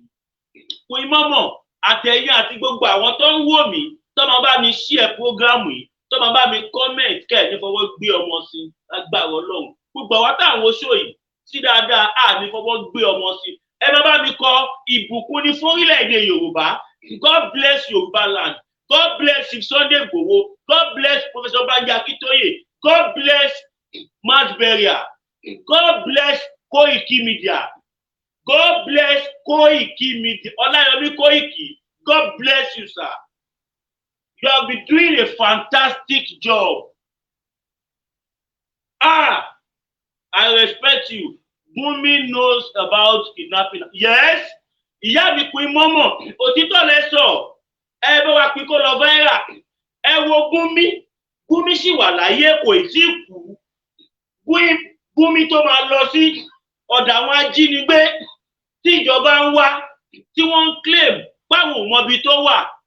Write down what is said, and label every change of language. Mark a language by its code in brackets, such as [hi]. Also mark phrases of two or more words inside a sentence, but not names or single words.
[yo] Queen mọ́mọ́ àtẹ̀yìn àti gbogbo àwọn tó ń wò mí, tó máa bá mi [en] share program [yo] yìí, tó máa bá mi comment kẹ́ ní fọwọ́ gbé ọmọ sí agbára Ọlọ́run. Gbogbo àwọn táwọn oṣó yìí sí dáadáa ní fọwọ́ gbé ọmọ sí. Ẹ máa bá mi kọ ìbùkún ní fórílẹ̀-èdè Yorùbá. [en] God bless Yorùbá land. God bless Sunday Igboho. God bless Professor Banji Akintoye. God bless Mass Burial. God bless Koiki Media. God bless Koiki Media. Olayomi Koiki. God bless you, sir. You have been doing a fantastic job. I respect you. Gunmi knows about kidnapping. Yes, [yo] ìyá mi Queen mọ́mọ́, òtítọ́ lẹ sọ. Ẹ bá wa pín kó lọ viral. Ẹ wo Gunmi Gunmi sì wà láyé kò tí kú. Gunmi tó máa lọ sí ọ̀dọ̀ àwọn ajínigbé tí ìjọba ń wá tí wọ́n ń claim báwọn ò mọbi tó wà.